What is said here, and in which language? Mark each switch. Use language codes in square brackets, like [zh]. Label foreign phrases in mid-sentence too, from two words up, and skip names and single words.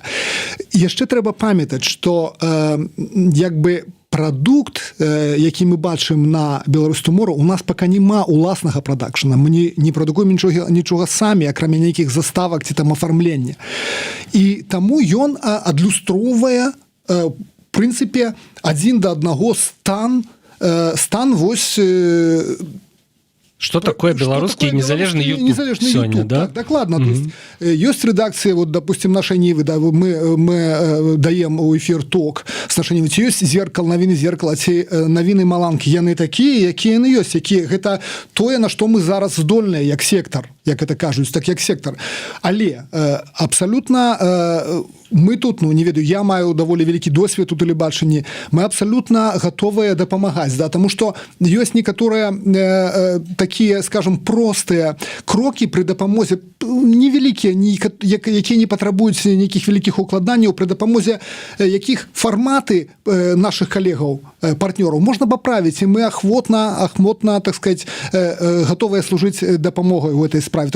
[be] Яшчэ трэба памятаць, што як бы прадукт, які мы бачым на Беларусь Tomorrow, у нас пока няма уласнага прадакшна. Мы не прадукуем нічога самі, акрамя нейкіх заставак ці там афармлення. І таму ён адлюстроўвае, в прынцыпе, адзін да аднаго стан вось [ru] Что такое белорусский незалежный YouTube сегодня, да? [be] Так, докладно. [ru] То есть, есть редакции, вот, допустим, нашей Нивы, да, мы даем у эфир ток с нашей Нивы. Есть зеркало, новины зеркала, [be] ці новины Маланки, яны такие, якія яны ёсць, якія гэта тое, на што мы зараз здольныя, як сектор, як это кажуць, так як сектор. Але абсолютно мы тут, ну, не ведаю, я маю даволі вялікі досвед у тэлебачанні, мы абсолютно готовыя дапамагаць, да, тому што ёсць некаторыя такія, скажем, простыя крокі пры дапамозе невялікія, якія не патрабуюць нейкіх вялікіх укладанняў, пры дапамозе якіх фарматы наших калегаў, партнёраў можна паправіць, і мы ахвотна, [ru] так сказать, [be] готовыя служыць дапамогай у этой справе.